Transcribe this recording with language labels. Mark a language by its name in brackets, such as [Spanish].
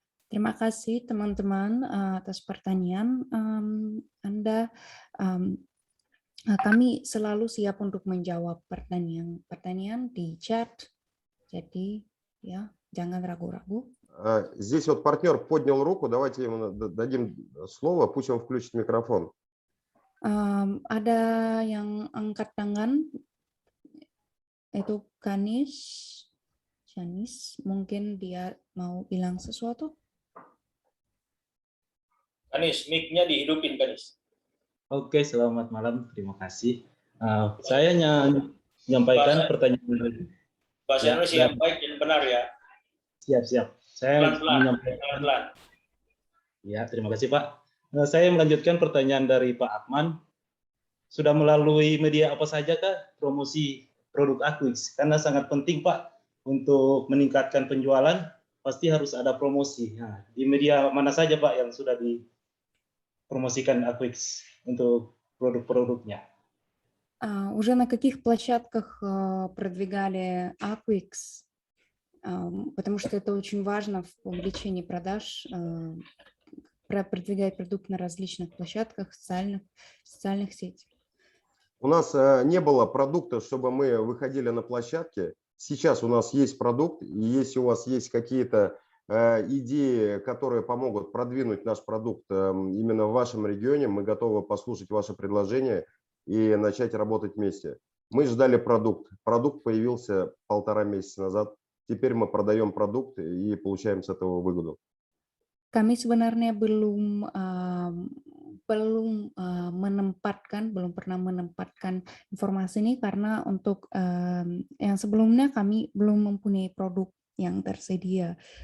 [Indonesian] Terima kasih teman-teman atas pertanyaan Anda. Kami selalu siap untuk menjawab pertanyaan di chat. Jadi ya, jangan ragu-ragu. [Russian] Здесь вот партнер поднял руку, давайте ему дадим слово, пусть он включит микрофон. [Indonesian] Ada yang angkat tangan, itu Janis, mungkin dia mau bilang sesuatu. Kanis, mic-nya dihidupin, Kanis. Oke, selamat malam, terima kasih. Saya menyampaikan pertanyaan. Bahasa Indonesia yang baik dan benar ya. Siap. Saya Pelan-pelan, menyampaikan. pelan-pelan. Ya, terima kasih Pak. Saya melanjutkan pertanyaan dari Pak Akman. Sudah melalui media apa saja Kak promosi produk Aquix? Karena sangat penting Pak untuk meningkatkan penjualan, pasti harus ada promosi. Nah, di media mana saja Pak yang sudah dipromosikan Aquix untuk produk-produknya? [Russian] Уже на каких площадках продвигали Aquix? Потому что это очень важно в увеличении продаж, продвигать продукт на различных площадках, социальных сетях. У нас не было продукта, чтобы мы выходили на площадки. Сейчас у нас есть продукт, и если у вас есть какие-то идеи, которые помогут продвинуть наш продукт именно в вашем регионе, мы готовы послушать ваши предложения и начать работать вместе. Мы ждали продукт. Продукт появился 1,5 месяца назад. Теперь мы продаем продукт и получаем с этого выгоду. [Indonesian] Kami sebenarnya belum pernah menempatkan informasi ini karena untuk yang sebelumnya kami belum mempunyai produk yang tersedia.